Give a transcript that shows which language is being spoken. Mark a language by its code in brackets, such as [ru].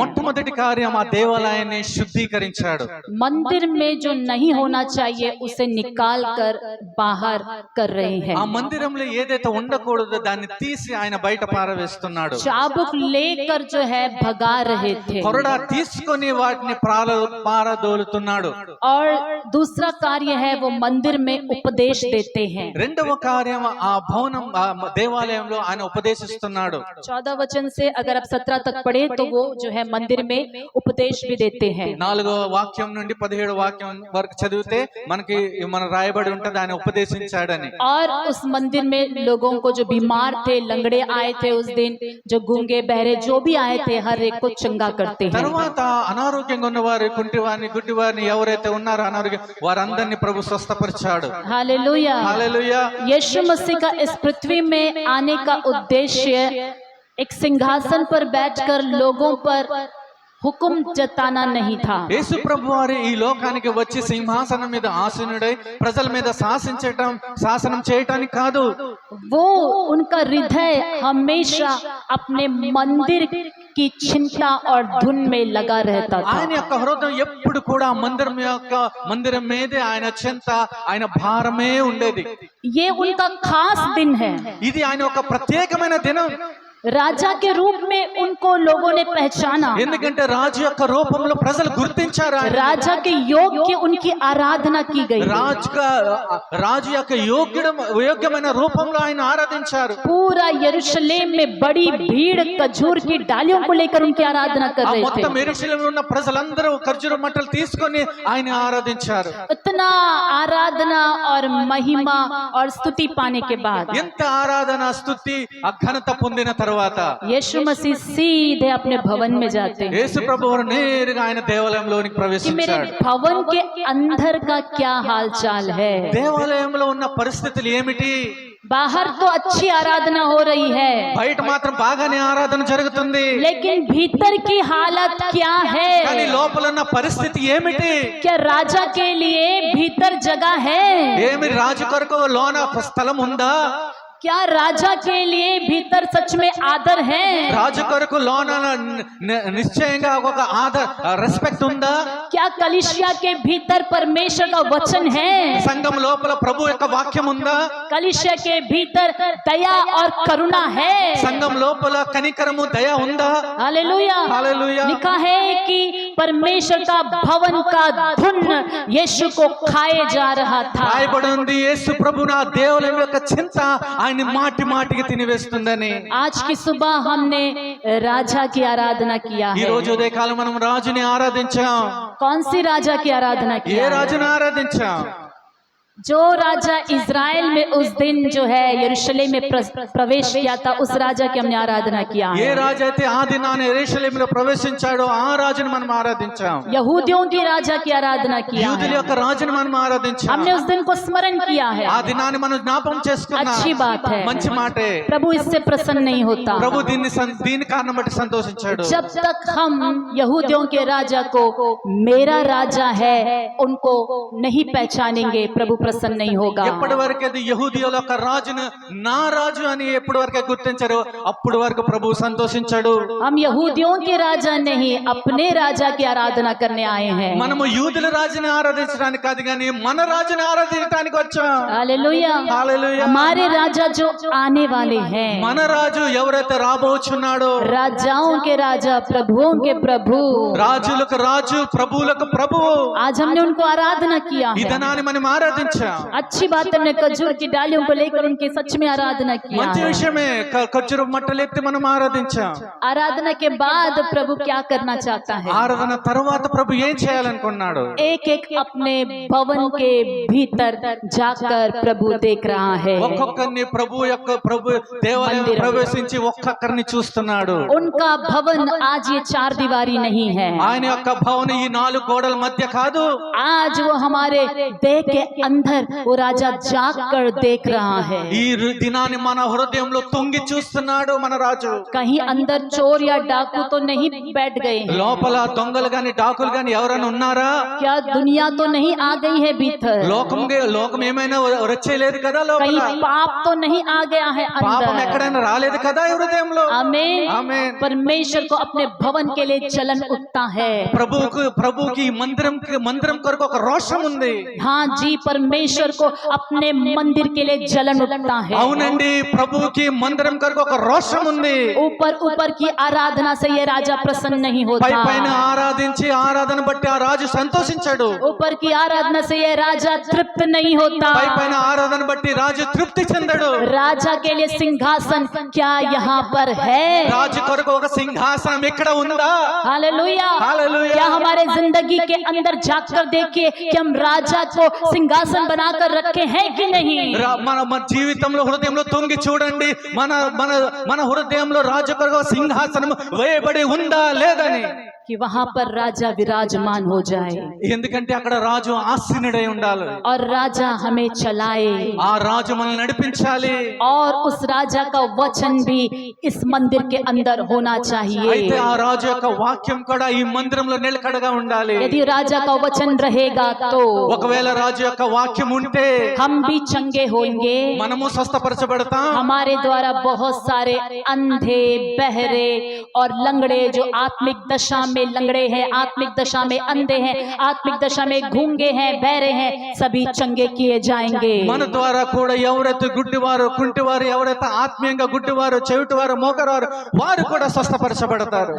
[te] మొట్టమొదటి కార్యం ఆ దేవాలయాన్ని శుద్ధీకరించాడు. [hi] मंदिर में जो नहीं होना चाहिए उसे निकाल कर बाहर कर रहे हैं। [te] ఆ మందిరంలో ఏదైతే ఉండకూడదో దాన్ని తీసి ఆయన బయట పారవేస్తున్నాడు. [hi] चाबुक लेकर जो है भगा रहे थे [te] కొరడా తీసుకొని వాటిని పారదోలుతున్నాడు. [hi] और दूसरा कार्य है वो मंदिर में उपदेश देते हैं। [te] రెండవ కార్యం ఆ భవనం దేవాలయంలో ఆయన ఉపదేశిస్తున్నాడు. [hi] 14 वचन से अगर आप 17 तक पढ़े तो वो जो है मंदिर में उपदेश भी देते हैं। [te] 4వ వాక్యం నుండి 17వ వాక్యం వరకు చదివితే మన రాయబడి ఉంటది ఆయన ఉపదేశించాడని. [hi] और उस मंदिर में लोगों को जो बीमार थे, लंगड़े आए थे उस दिन, जो गूंगे बहरे जो भी आए थे, हर एक को चंगा करते हैं। [te] తరువాత అనారోగ్యంగా ఉన్నవారు, కుంటివారిని, గుడ్డివారిని ఎవరైతే ఉన్నారో అనారోగ్యం వారందరినీ ప్రభు స్వస్థపరిచాడు. [hi] हालेलुया। [te] హల్లెలూయా. [hi] यीशु मसीह का इस पृथ्वी में आने का उद्देश्य एक सिंहासन पर बैठकर लोगों पर हुक्म जताना नहीं था। [te] యేసు ప్రభువారు ఈ లోకానికి వచ్చి సింహాసనం మీద ఆసీనుడై ప్రజల మీద శాసనం చేయటానికి కాదు. [hi] वो उनका हृदय हमेशा अपने मंदिर की चिंता और धुन में लगा रहता था। [te] ఆయన యొక్క హృదయం ఎప్పుడు కూడా మందిరం మీదే ఆయన చింత, ఆయన భారమే ఉండేది. [hi] ये उनका खास दिन है। [te] ఇది ఆయన ఒక ప్రత్యేకమైన దినం. [hi] राजा के रूप में उनको लोगों ने पहचाना। [te] ఎందుకంటే రాజు యొక్క రూపంలో ప్రజలు గుర్తించారు. [hi] राजा के योग्य उनकी आराधना की गई। [te] రాజు యొక్క యోగ్యమైన రూపంలో ఆయన ఆరాధించారు. [hi] पूरा यरूशलेम में बड़ी भीड़ खजूर की डालियों को लेकर उनकी आराधना कर रहे थे। [te] మొత్తం యెరూషలేములో ఉన్న ప్రజలందరూ ఖర్జూర మట్టలు తీసుకొని ఆయన ఆరాధించారు. [hi] इतना आराधना और महिमा और स्तुति पाने के बाद [te] ఎంత ఆరాధన, స్తుతి, ఘనత పొందిన తర్వాత [hi] यीशु मसीह सीधे अपने भवन में जाते हैं। [te] యేసు ప్రభువు నేరుగా ఆయన దేవాలయంలోనికి [hi] कि मेरे [te] ప్రవేశించాడు. [hi] भवन के अंदर का क्या हाल चाल है। [te] దేవాలయంలో ఉన్న పరిస్థితులు ఏమిటి? [hi] बाहर तो अच्छी आराधना हो रही है, [te] బయట మాత్రం బాగానే ఆరాధన జరుగుతుంది. [hi] लेकिन भीतर की हालत क्या है। [te] కానీ లోపల ఉన్న పరిస్థితి ఏమిటి? [hi] क्या राजा के लिए भीतर जगह है। [te] ఏమి రాజు కొరకు లోన స్థలం ఉందా? [hi] क्या राजा के लिए भीतर सच में आदर है। [te] రాజు కొరకు లోన నిశ్చయంగా ఒక రెస్పెక్ట్ ఉందా? [hi] क्या कलीसिया के भीतर परमेश्वर का वचन है। [te] సంఘం లోపల ప్రభు యొక్క వాక్యం ఉందా? [hi] कलीसिया के भीतर दया और करुणा है। [te] సంఘం లోపల కనికరము, దయ ఉందా? [hi] हालेलुया। हालेलुया। लिखा है कि परमेश्वर का भवन का धुन यीशु को खाए जा रहा था। [te] రాయబడి ఉంది యేసు ప్రభు నా దేవాలయం యొక్క చింత ఆయన మాటి మాటికి తినివేస్తుందని. [hi] आज की सुबह हमने राजा की आराधना किया [te] ఈ [hi] है। [te] రోజు ఉదయకాలం మనం రాజుని ఆరాధించాం. [hi] कौन सी राजा की आराधना [te] ఏ [hi] किया है? [te] రాజుని ఆరాధించాం? [hi] जो राजा इज़राइल में उस दिन जो है यरूशलेम में प्रवेश किया था, उस राजा की हमने आराधना किया [te] ఏ [hi] है। [te] రాజు అయితే ఆ దినాన్ని యెరూషలేములో ప్రవేశించాడో ఆ రాజుని మనం ఆరాధించాం. [hi] यहूदियों की राजा की आराधना किया [te] యూదుల [hi] है। [te] యొక్క రాజుని మనం ఆరాధించాం. [hi] हमने उस दिन को स्मरण किया है। [te] ఆ దినాన్ని మనం జ్ఞాపకం చేసుకున్నాం. [hi] अच्छी बात है। [te] మంచి మాటే. [hi] प्रभु इससे प्रसन्न नहीं होता। [te] ప్రభు దీని కారణం బట్టి సంతోషించాడు. [hi] जब तक हम यहूदियों के राजा को मेरा राजा है उनको नहीं पहचानेंगे, प्रभु प्रसन्न नहीं होगा। [te] ఎప్పటి వరకు అది యెహూదీయుల యొక్క రాజును నా రాజు అని ఎప్పటి వరకు గుర్తించారో అప్పటి వరకు ప్రభు సంతోషించాడు. [hi] हम यहूदियों के राजा नहीं, अपने राजा की आराधना करने आए हैं। [te] మనము యూదుల రాజుని ఆరాధించడానికి కాదు కానీ మన రాజుని ఆరాధించడానికి వచ్చాం. [hi] हालेलुया। [te] హల్లెలూయా. [hi] हमारे राजा जो आने वाले हैं, [te] మన రాజు ఎవరైతే రాబోచున్నాడో, [hi] राजाओं के राजा, प्रभुओं के प्रभु, [te] రాజులకు రాజు, ప్రభువులకు ప్రభువు, [hi] आज हमने उनको आराधना किया [te] ఈ [hi] है। [te] దినాన్ని మనం ఆరాధించాం. [hi] अच्छी बात है, हमने खजूर की डालियों को लेकर उनकी सच में आराधना किया [te] మంచి [hi] है। [te] విషయమే. ఖర్జూర మట్టలు ఎత్తి మనం ఆరాధించాం. [hi] आराधना के बाद प्रभु क्या करना चाहता है। [te] ఆరాధన తర్వాత ప్రభు ఏం చేయాలనుకున్నాడు? [hi] एक एक अपने भवन के भीतर जाकर प्रभु देख रहा है। [te] ఒక్కొక్కరిని ప్రభు దేవాలయం ప్రవేశించి ఒక్కొక్కరిని చూస్తున్నాడు. [hi] उनका भवन आज ये 4 दीवारी नहीं है। [te] ఆయన యొక్క భవనం ఈ 4 గోడల మధ్య కాదు. [hi] आज वो हमारे देह के अंदर अंदर वो राजा जाग कर देख रहा है। [te] ఈ దినాన్ని మన హృదయంలో తొంగి చూస్తున్నాడు మన రాజు. [hi] कहीं अंदर चोर या डाकू तो नहीं बैठ गए हैं? [te] లోపల దొంగలు గాని డాకులు గాని ఎవరైనా ఉన్నారా? [hi] क्या दुनिया तो नहीं आ गई है भीतर? [te] లోకం ఏమైనా వచ్చేలేదు కదా లోపల? [hi] कहीं पाप तो नहीं आ गया है [te] పాపం [hi] अंदर? [te] ఎక్కడైనా రాలేదు కదా ఈ హృదయంలో? [hi] आमीन। [te] ఆమేన్. [hi] परमेश्वर को अपने भवन के लिए जलन उठता है। [te] ప్రభుకి మందిరం కొరకు ఒక రోషం ఉంది. [hi] हाँ जी, परमेश्वर को अपने मंदिर के लिए जलन उठता है। [te] అవునండి, ప్రభుకి మందిరం కొరకు ఒక రోషం ఉంది. [hi] ऊपर की आराधना से ये राजा प्रसन्न नहीं [te] పైన [hi] होता। [te] ఆరాధించి ఆరాధన బట్టి ఆ రాజు సంతోషించాడు. [hi] ऊपर की आराधना से ये राजा तृप्त नहीं होता। [te] పైన ఆరాధన బట్టి రాజు తృప్తి చెందడు. [hi] राजा के लिए सिंहासन क्या यहाँ पर है? [te] రాజు కొరకు ఒక సింహాసనం ఇక్కడ ఉందా? [hi] हालेलुया। हालेलुया। क्या हमारे जिंदगी के अंदर जाकर देखिए कि हम राजा को सिंहासन बनाकर रखे हैं कि नहीं? [te] మన జీవితంలో హృదయంలో తొంగి చూడండి, మన మన మన హృదయంలో రాజు కొరకు ఒక సింహాసనం వేయబడి ఉందా లేదని. [hi] कि वहां पर राजा विराजमान हो जाए [te] ఎందుకంటే అక్కడ రాజు ఆసీనుడై ఉండాలి. [hi] और राजा हमें चलाए [te] ఆ రాజు మనల్ని నడిపించాలి. [hi] और उस राजा का वचन भी इस मंदिर के अंदर होना चाहिए। [te] అయితే ఆ రాజు యొక్క వాక్యం కూడా ఈ మందిరంలో నిలకడగా ఉండాలి. [hi] यदि राजा का वचन रहेगा तो [te] ఒకవేళ రాజు యొక్క వాక్యం ఉంటే [hi] हम भी चंगे होंगे। [te] మనము స్వస్థపరచబడతాం. [hi] हमारे द्वारा बहुत सारे अंधे, बहरे और लंगड़े जो आत्मिक दशा में लंगड़े हैं, आत्मिक दशा में अंधे हैं, आत्मिक दशा में गूंगे हैं, बहरे हैं, सभी चंगे किए जाएंगे। [te] మన ద్వారా కూడా ఎవరైతే గుడ్డివారు కుంటివారు, ఎవరైతే ఆత్మీయంగా గుడ్డివారు చెవిటివారు మోకరారు వారు కూడా స్వస్థపరచబడతారు.